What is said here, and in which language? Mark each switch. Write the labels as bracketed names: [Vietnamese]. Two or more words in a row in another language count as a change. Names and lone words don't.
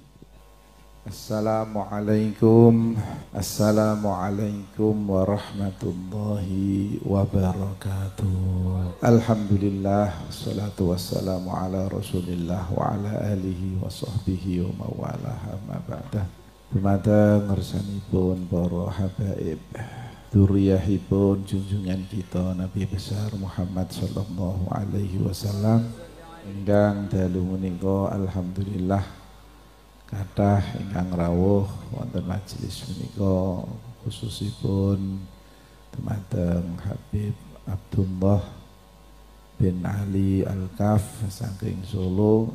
[Arabic] السلام عليكم ورحمة الله وبركاته. الحمد لله، الصلاة والسلام على رسول الله وعلى آله وصحبه وموالاه أما بعد. [Javanese] Dumateng ngersanipun para habaib, dzurriyyahipun [Indonesian] junjungan kita Nabi besar [Javanese] Muhammad [Arabic] صلى الله عليه وسلم [Javanese] ingkang dalu menika alhamdulillah kathah ingkang rawuh wonten majelis menika, khususipun dumateng Habib Abdullah bin Ali Al-Kaf saking Solo.